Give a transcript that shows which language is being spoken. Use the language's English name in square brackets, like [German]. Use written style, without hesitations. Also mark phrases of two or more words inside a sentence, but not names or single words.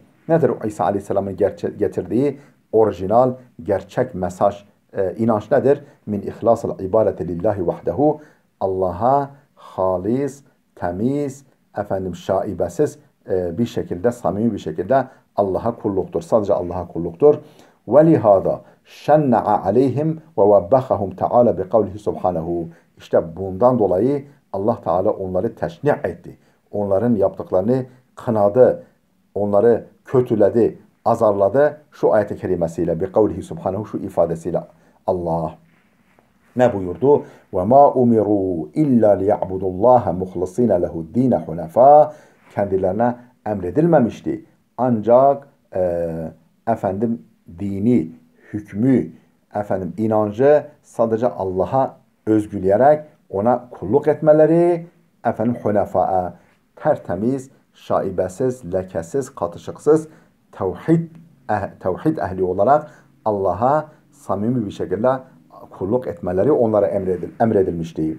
[Turkish] Nedir o İsa aleyhisselamın getirdiği orijinal, gerçek mesaj, inanç nedir? [Arabic] من إخلاص العبادة لله وحده. [Turkish] Allah'a halis, temiz, şaibesiz bir şekilde, samimi bir şekilde Allah'a kulluktur. Sadece Allah'a kulluktur. [Arabic] وَلِهَذَا شَنَّعَ عَلَيْهِمْ وَوَبَّخَهُمْ تَعَالَى بِقَوْلِهِ سُبْحَانَهُ. [Turkish] İşte bundan dolayı Allah Teala onları teşni' etti. Onların yaptıklarını kınadı, onları kötüledi, azarladı. Şu ayet-i kerimesiyle, [Arabic] بقوله سبحانه, [Turkish] şu ifadesiyle Allah ne buyurdu? [Arabic] وَمَا اُمِرُوا اِلَّا لِيَعْبُدُ اللّٰهَ مُخْلَصِينَ لَهُ الدِّينَ حُنَفَا. [Turkish] Kendilerine emredilmemişti. Ancak efendim dini, hükmü, efendim inancı sadece Allah'a özgüleyerek ona kulluk etmeleri, efendim hunefa'a, tertemiz, şaibesiz, lekesiz, katışıksız tevhid ehli olarak Allah'a samimi bir şekilde kulluk etmeleri onlara emredilmişti.